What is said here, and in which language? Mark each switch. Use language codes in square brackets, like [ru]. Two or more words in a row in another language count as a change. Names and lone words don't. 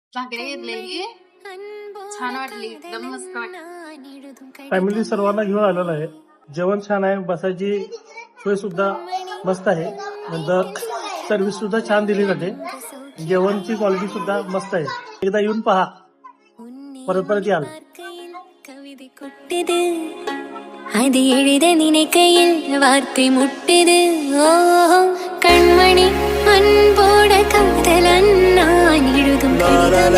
[mr] भाकरी घेतलेली छान वाटली, एकदम मस्त वाटली. फॅमिली सर्वांना घेऊन आलेलं आहे. जेवण छान आहे, बसायची सोय सुद्धा मस्त आहे. नंतर सर्व्हिस सुद्धा छान दिली जाते. जेवणची क्वालिटी सुद्धा मस्त आहे. एकदा येऊन पहा, परत परत याल. [ta] அது எழுத நினைக்கையில் வார்த்தை முட்டுது. ஓ கண்மணி அன்போட காதலன் நான் எழுதும்